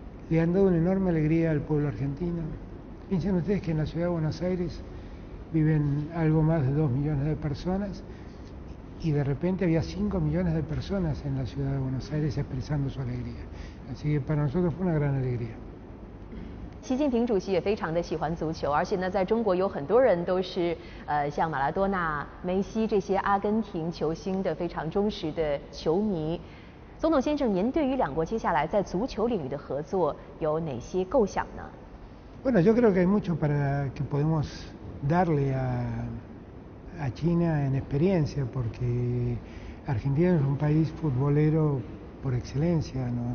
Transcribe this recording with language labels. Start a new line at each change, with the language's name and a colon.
Spanish: Le han dado una enorme alegría al pueblo argentino. Piensen ustedes que en la ciudad de Buenos Aires viven algo más de 2 millones de personas y de repente había 5 millones de personas en la ciudad de Buenos Aires expresando su alegría. Así que para nosotros fue una gran alegría.
Chinese: 习近平主席也非常的喜欢足球，而且呢，在中国有很多人都是像马拉多纳、梅西这些阿根廷球星的非常忠实的球迷。总统先生，您对于两国接下来在足球领域的合作有哪些构想呢？
Spanish: Bueno, yo creo que hay mucho para que podemos darle a China en experiencia, porque Argentina es un país futbolero por excelencia.